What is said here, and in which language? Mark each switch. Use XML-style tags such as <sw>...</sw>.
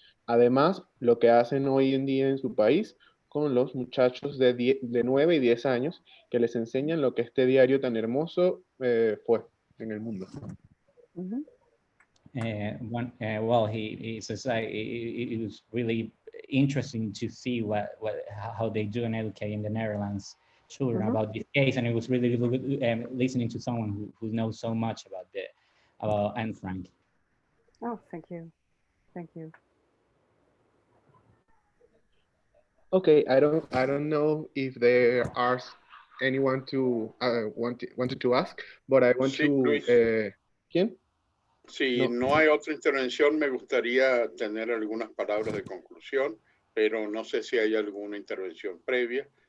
<es>Además, lo que hacen hoy en día en su país con los muchachos de 9 y 10 años, que les enseñan lo que este diario tan hermoso fue en el mundo.</es> <en>Well, he says it was really interesting to see how they do and educate in the Netherlands children about this case, and it was really good listening to someone who knows so much about Anne Frank. Oh, thank you, thank you. Okay, I don't know if there are anyone to wanted to ask, but I want to.</en> <es>¿Quién? Si no hay otra intervención, me gustaría tener algunas palabras de conclusión, pero no sé si hay alguna intervención previa.</es>